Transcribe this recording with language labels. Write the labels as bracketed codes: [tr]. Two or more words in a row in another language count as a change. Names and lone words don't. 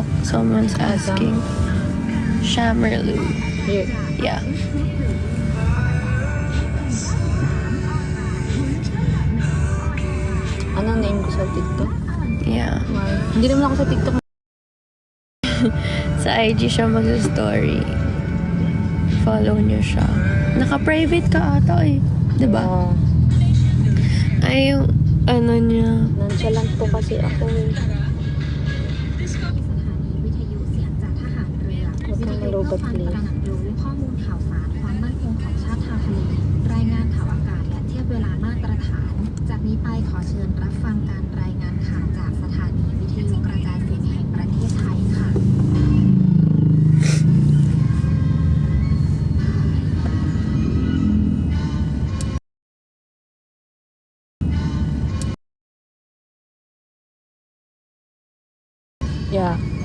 [en] Someone's asking. Shamerlu. Here. Yeah. [tl] Anong name ko sa TikTok? [en] Yeah. [tl] Hindi naman ako sa TikTok. Sa IG siya mag-story. Follow niyo siya. Naka-private ka ata eh. Diba? Ah, Ay, yung ano niya. nonchalant po kasi ako eh. [th] วิทยุเสียงจากทหารเรือ [tl] Huwag kang malubat, [th] วิทยุ [tl] please. [th] ตระหนักรู้ข้อมูลข่าวสารความมั่นคงของชาติทางทะเลรายงานข่าวอากาศและเทียบเวลามาตรฐาน จากนี้ไปขอเชิญรับฟังการรายงานข่าวจากสถานีวิทยุกระจายเสียงแห่งประเทศไทยค่ะ [en] Yeah.